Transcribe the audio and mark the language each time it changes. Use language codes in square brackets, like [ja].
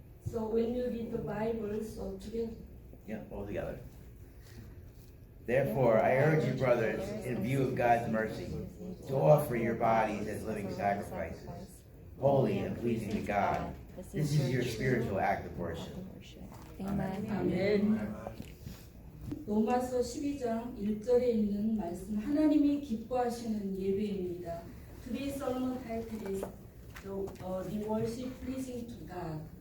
[en] So when you read the Bible, so together. Yeah, all together. Therefore, I urge you, brothers, in view of God's mercy, to offer your bodies as living sacrifices, holy and pleasing to God. This is your spiritual act of worship. Amen. [ko] 아멘. 로마서 12장 1절에 있는 말씀, 하나님이 기뻐하시는 예배입니다. [en] Today's sermon title is the worship pleasing to God.